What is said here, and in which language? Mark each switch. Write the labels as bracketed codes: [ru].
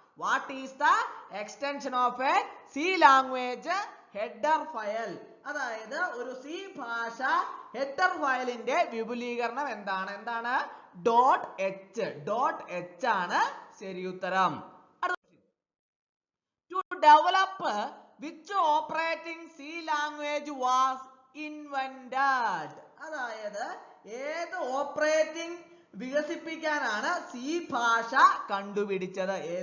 [en] What is the extension of a C language header file? [ml] അതായത് ഒരു C ഭാഷ header ഫയലിന്റെ വിപുലീകരണം എന്താണ്? .h ആണ് ശരിയുത്തരം. [en] To develop which operating C language was invented? [ml] അതായത് ഏത് ഓപ്പറേറ്റിംഗ് വികസിപ്പിക്കാനാണ് സി ഭാഷ കണ്ടുപിടിച്ചത്?